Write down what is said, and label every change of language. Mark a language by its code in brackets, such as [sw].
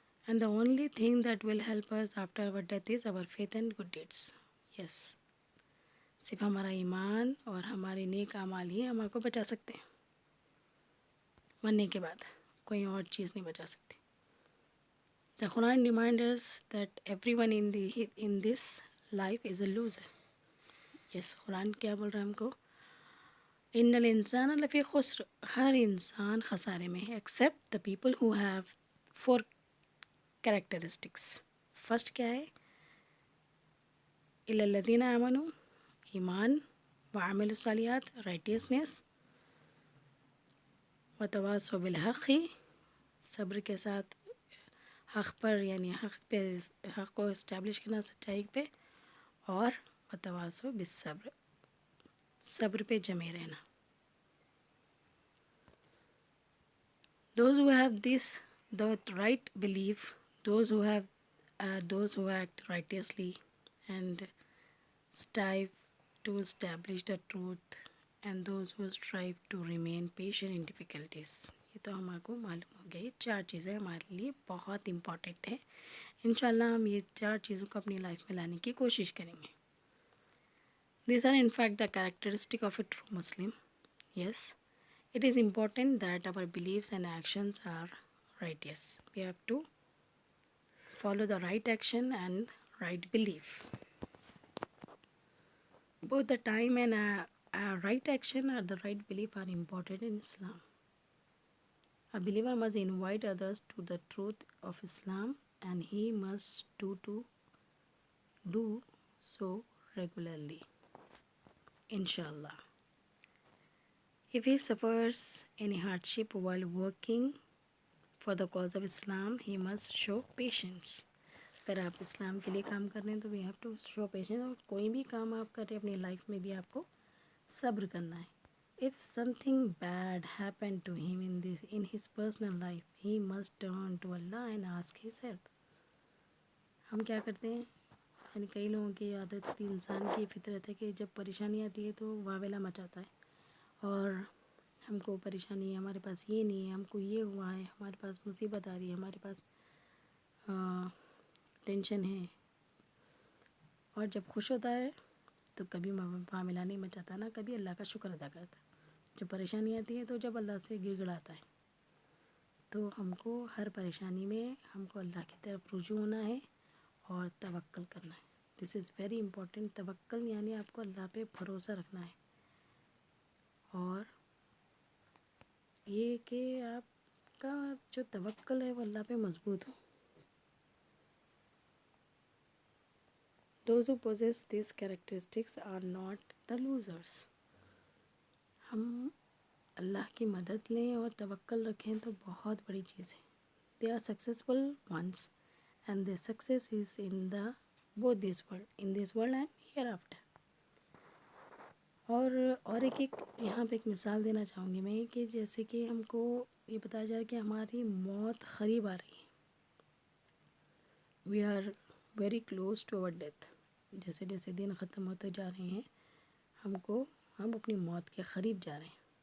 [en] And the only thing that will help us after our death is our faith and good deeds. Yes. [ur] صرف ہمارا ایمان اور ہمارے نیک اعمال ہی ہم کو بچا سکتے ہیں. مرنے کے بعد کوئی اور چیز نہیں بچا سکتی. [en] The Quran reminds us that everyone in this life is a loser. [ur] Yes, قرآن کیا بول رہا ہے ہم کو؟ [ar] ان الانسان لفی خسر، [ur] ہر انسان خسارے میں ہے [en] Except the people who have 4 characteristics. [ur] First کیا ہے؟ [ar] الا الذین آمنوا، [ur] ایمان، [ar] وعملوا الصالحات، [ur] رائٹیسنس، [ar] وتواصوا بالحق، [ur] صبر کے ساتھ حق پر، یعنی حق کو اسٹیبلش کرنا، سچائی پہ، اور [ar] وتواصوا بالصبر، [ur] صبر پہ جمے رہنا. [en] Those who have this, the right belief, those who act righteously and strive to establish the truth, and those who strive to remain patient in difficulties. [ur] یہ تو ہمارے کو معلوم ہو گیا. یہ 4 چیزیں ہمارے لیے بہت امپورٹنٹ ہیں. انشاءاللہ ہم یہ 4 چیزوں کو اپنی لائف میں لانے کی کوشش کریں گے. [en] These are in fact the characteristic of a true Muslim. Yes. It is important that our beliefs and actions are righteous. We have to follow the right action and right belief. Both the time and right action or the right belief are important in Islam. A believer must invite others to the truth of Islam, and he must do so regularly. Inshallah. If he suffers any hardship while working for the cause of Islam, he must show patience. [ur] اگر آپ اسلام کے لیے کام کر رہے ہیں تو [en] we have to show patience. [ur] اور کوئی بھی کام آپ کر رہے ہیں اپنی لائف میں بھی آپ کو صبر کرنا ہے. [en] If something bad happened to him in his personal life, he must turn to Allah and ask his help. [ur] ہم کیا کرتے ہیں؟ یعنی کئی لوگوں کی عادت ہوتی ہے، انسان کی فطرت ہے کہ جب پریشانی آتی ہے تو واویلا مچاتا ہے، اور ہم کو پریشانی ہے، ہمارے پاس یہ نہیں ہے، ہم کو یہ ہوا ہے، ہمارے پاس مصیبت آ رہی ہے، ہمارے پاس ٹینشن ہے. اور جب خوش ہوتا ہے تو کبھی معاملہ نہیں مچاتا، نہ کبھی اللہ کا شکر ادا کرتا. جب پریشانی آتی ہے تو جب اللہ سے گر گڑاتا ہے. تو ہم کو ہر پریشانی میں ہم کو اللہ کی طرف رجوع ہونا ہے اور توکل کرنا ہے. [en] This is very important. [ur] توکل یعنی آپ کو اللہ پہ بھروسہ رکھنا ہے، اور یہ کہ آپ کا جو توکل ہے وہ اللہ پہ مضبوط ہو. [en] Those who possess these characteristics are not the losers. [ur] ہم اللہ کی مدد لیں اور توکل رکھیں تو بہت بڑی چیز ہے. [en] They are successful ones and their success is in the both this world and hereafter. [ur] اور ایک یہاں پہ ایک مثال دینا چاہوں گی میں کہ جیسے کہ ہم کو یہ بتایا جا رہا ہے کہ ہماری موت قریب آ رہی ہے. [en] We are very close to our death. [ur] جیسے جیسے دن ختم ہوتے جا رہے ہیں ہم اپنی موت کے قریب جا رہے ہیں.